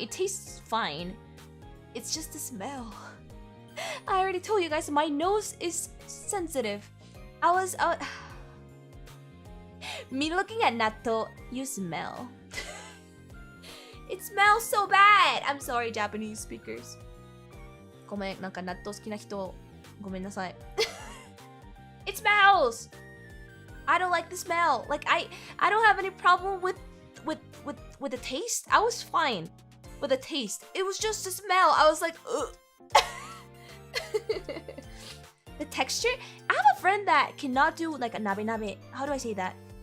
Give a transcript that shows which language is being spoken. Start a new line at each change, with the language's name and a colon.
English: It tastes fine. It's just the smell. I already told you guys my nose is sensitive. Me looking at natto, you smell. It smells so bad. I'm sorry, Japanese speakers.
Japanese: ごめん、なんか納豆好きな人、ごめんなさい。
English: It smells. I don't like the smell. Like I don't have any problem with the taste. I was fine with the taste. It was just the smell. I was like, ugh. The texture. I have a friend that cannot do like a nabe. How do I say that?